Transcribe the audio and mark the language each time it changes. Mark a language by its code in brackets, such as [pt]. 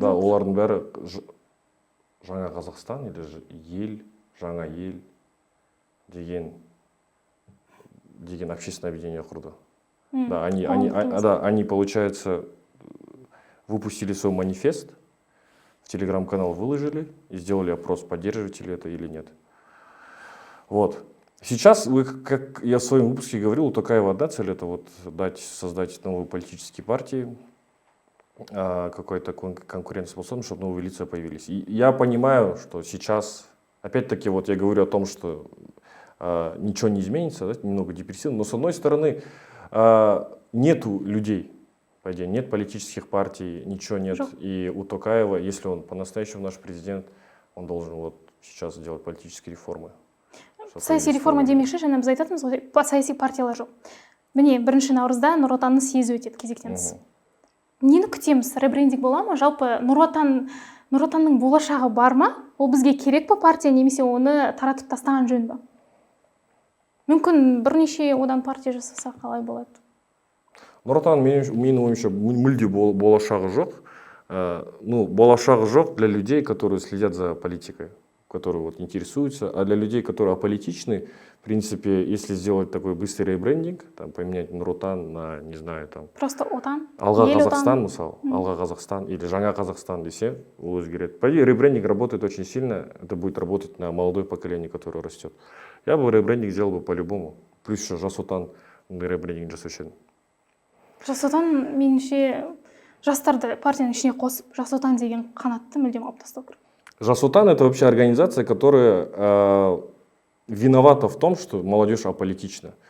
[kk] Да, олардың бәрі жаңа Қазақстан [ru] или [kk] жаңа ел деген [ru] общественное объединение [kk] құрды. [ru] Да, они, получается, выпустили свой манифест, в телеграм-канал выложили и сделали опрос, поддерживаете ли это или нет. Вот. Сейчас, как я в своем выпуске говорил, у Токаева одна цель — это вот создать новые политические партии, какой-то конкурентоспособность, чтобы новые лица появились. И я понимаю, что сейчас, опять-таки, вот я говорю о том, что ничего не изменится, да, немного депрессивно, но с одной стороны нету людей, по идее, нет политических партий, ничего нет. И у Токаева, если он по-настоящему наш президент, он должен вот сейчас делать политические реформы. [kk] Саяси реформа демекші, және біз айтатымыз ғой, саяси партиялар жоқ. Міне, 1 наурызда Нұр Отанның съезі өтеді кезектен тыс. Нені күтеміз? Ребрендинг бола ма? Жалпы Нұр Отанның болашағы бар ма? Ол бізге керек па партия, немесе оны таратып тастаған жөн ба? Мүмкін бірнеше одан партия жасаса қалай болады? Нұр Отан, менің ойымша, мүлде болашағы жоқ. [ru] Болашағы жоқ для людей, которые следят за политикой, которые вот интересуются, а для людей, которые аполитичны, в принципе, если сделать такой быстрый ребрендинг, там, поменять Нұр Отан на, не знаю, там... Просто Отан? [kk] Алға Қазақстан, мысалы, Алға Қазақстан [ru] или [kk] Жаңа Казахстан десе, ол өзгереді. [ru] По идее, ребрендинг работает очень сильно, это будет работать на молодое поколение, которое растет. Я бы ребрендинг сделал бы по-любому. Плюс еще Жас Отан ребрендинг [kk] жасаушы едім. Жас отан меніңше жастарды партияның ішіне қосып, Жас отан деген қанатты мүлдем алып тастау керек. [ru] Жас отан — это вообще организация, которая виновата в том, что молодежь аполитична.